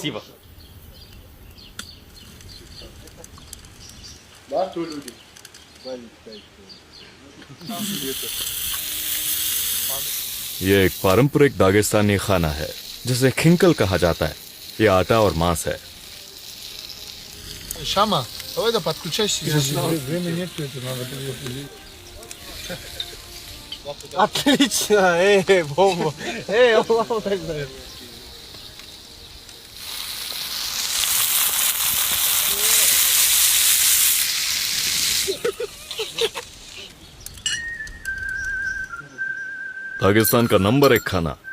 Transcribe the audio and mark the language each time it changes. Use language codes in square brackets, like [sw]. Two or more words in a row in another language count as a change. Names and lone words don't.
[hi] ये एक पारंपरिक दागिस्तानी खाना है जिसे खिंकल कहा जाता है। ये आटा और मांस है। [ru] Шама, давай да подключайся. Отлично, бомба. [ar] الله أكبر. [hi] पाकिस्तान का नंबर 1 खाना।